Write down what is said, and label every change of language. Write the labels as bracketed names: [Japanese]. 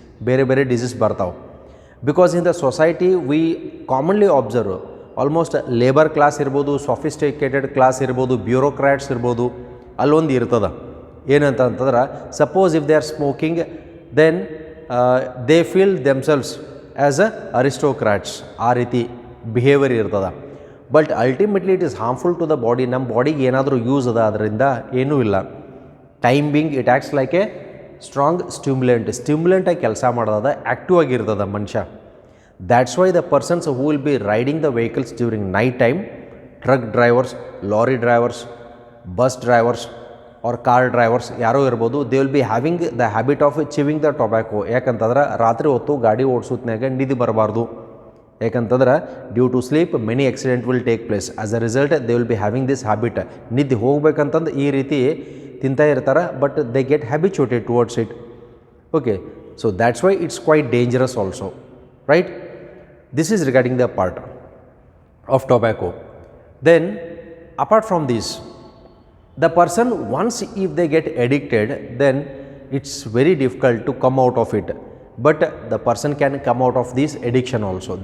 [English] Bere disease bartav, because in the society we commonly observe [Kannada] almost labour class ಇರ್ಬೋದು, sophisticated class ಇರ್ಬೋದು, bureaucrats ಇರ್ಬೋದು, ಅಲ್ಲೊಂದು ಇರ್ತದೆ ಏನಂತಂದ್ರೆ, [English] Suppose if they are smoking, then they feel themselves as a aristocrats. [Kannada] ಆ ರೀತಿ behaviour ಇರ್ತದೆ. [English] But ultimately it is harmful to the body. [Kannada] ನಮ್ಮ ಬಾಡಿಗೆ ಏನಾದರೂ ಯೂಸ್ ಅದ ಅದರಿಂದ ಏನೂ ಇಲ್ಲ. [English] time being it acts like a strong ಸ್ಟಿಮ್ಯುಲೆಂಟಾಗಿ [Kannada] ಕೆಲಸ ಮಾಡೋದ, ಆ್ಯಕ್ಟಿವ್ ಆಗಿರ್ತದೆ ಮನುಷ್ಯ. [English] That's why the persons who will be riding the vehicles during night time, truck drivers, lorry drivers, bus drivers or car drivers, [Kannada] ಯಾರೋ ಇರ್ಬೋದು, [English] they will be having the habit of chewing the tobacco. [Kannada] ಯಾಕಂತಂದ್ರೆ ರಾತ್ರಿ ಹೊತ್ತು ಗಾಡಿ ಓಡಿಸೋತ್ನಾಗ ನಿದ್ದೆ ಬರಬಾರ್ದು. ಯಾಕಂತಂದ್ರೆ [English] Due to sleep many accident will take place. As a result they will be having this habit. [Kannada] ನಿದ್ದೆ ಹೋಗ್ಬೇಕಂತಂದು ಈ ರೀತಿ ತಿಂತಾ ಇರ್ತಾರೆ, [English] But they get habituated towards it. Okay, so that's why it's quite dangerous also, right? This is regarding the part of tobacco. Then apart from this, the person once if they get addicted, then it's very difficult to come out of it, but the person can come out of this addiction also.